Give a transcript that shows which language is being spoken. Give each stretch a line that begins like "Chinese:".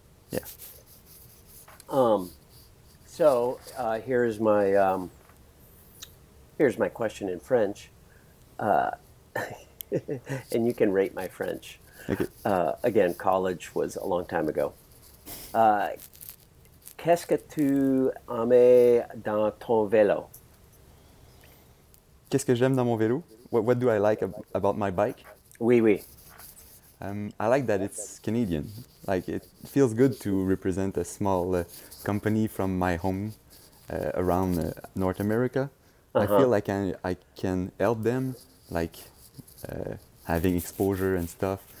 English: yeah. Um, so here's my question in French, and you can rate my French. Okay. Again, college was a long time ago.
French: Uh, Qu'est-ce que tu aimes dans ton vélo? Qu'est-ce que j'aime dans mon vélo?
English: What do I like about my bike?
French: Oui, oui.
English: I like that it's Canadian. Like it feels good to represent a small company from my home around North America. Uh I feel huh. like I can help them, like having exposure and stuff.